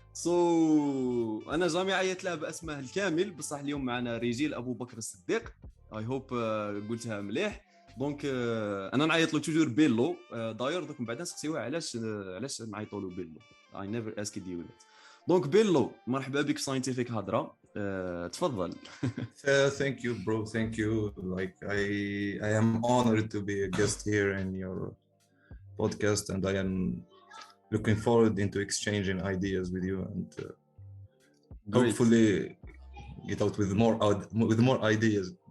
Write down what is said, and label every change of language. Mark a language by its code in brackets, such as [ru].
[ar] So انا جامي عيط لها باسمه الكامل، بصح اليوم معنا رجيل ابو بكر الصديق. [en] I hope [ar] قلتها مليح. دونك انا نعيط له توجور بيلو. داير دوك من بعد نسقسيوه علاش نعيطوا له بيلو. [en] I never asked you that. [ar] دونك بيلو، مرحبا بك في ساينتيفيك هضره. تفضل. [en] Thank you, bro. Thank you. Like I am honored to be a guest here in your podcast, and I am looking forward into exchanging ideas with you, and hopefully get out with more ideas.